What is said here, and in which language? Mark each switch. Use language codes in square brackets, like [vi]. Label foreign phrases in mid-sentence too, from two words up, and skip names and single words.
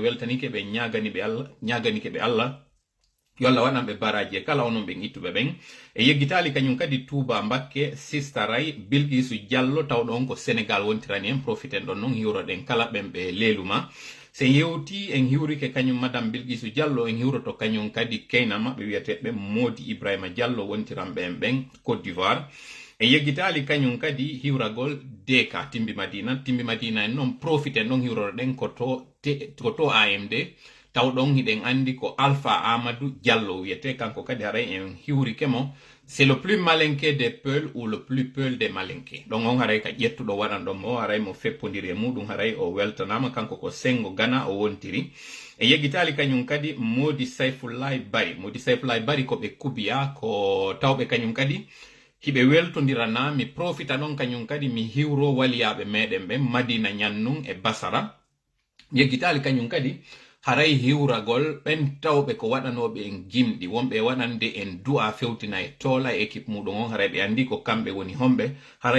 [ff] weltanike ɓe ñaganike ɓe Allah yo Allah waɗan ɓe baraji e kala onon ɓen ittuɓe ɓen e yeggitali kañum kadi Touba Mbakke sistaray Bilgisu Diallo tawɗon ko Sénégal wontirani en profiten ɗon noon hiwroɗen kala ɓen ɓe leluma se yewti en hiwrike kañum madame Bilgisu Diallo en hiwroto kañum kadi keyna maɓɓe wiyeteɓe Modi Ibrahima Diallo wontiran ɓen Côte d'Ivoire e yeggitali kañum kadi hiwragol Deka Timbi Madina en noon profiten ɗon hiwroɗen ko to AMD tawɗon hiɗen andi ko Alpha Amadou Diallo wiyete kanko kadi haray en hiwrike mo [fr] c'est le plus malinqué des Peuls ou le plus Peul des malinqués donc on [ff] haray ka ƴettuɗo waɗanɗo mo haray mo feppodiri e muɗum haray o weltanama kanko ko Sengo Gana o wontiri e yeggitali kañum kadi Modi Sayfullahi Bari ko ɓe kubiya ko tawɓe kañum kadi hiɓe weltodirana mi profita ɗon kañum kadi mi hiwro waliyaɓe meɗen ɓen Madina Ñannun e Basara yeggitali kañum kadi haray hiwragol ɓen tawɓe ko waɗanoɓe en gimɗi wonɓe waɗande en du'a fewtina e toola e équipe muɗum on haray ɓe andi ko kamɓe woni homɓe haray